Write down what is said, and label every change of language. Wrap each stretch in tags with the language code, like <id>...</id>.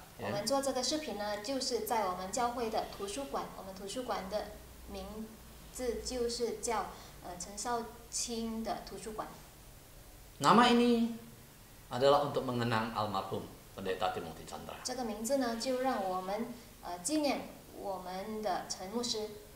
<zh>我们做这个视频呢，就是在我们教会的图书馆，我们图书馆的名字就是叫陈少卿的图书馆。</zh> <id>Nama ini adalah untuk mengenang almarhum Pendeta Timothy Chandra.</id> <zh>这个名字呢，就让我们纪念我们的陈牧师。</zh>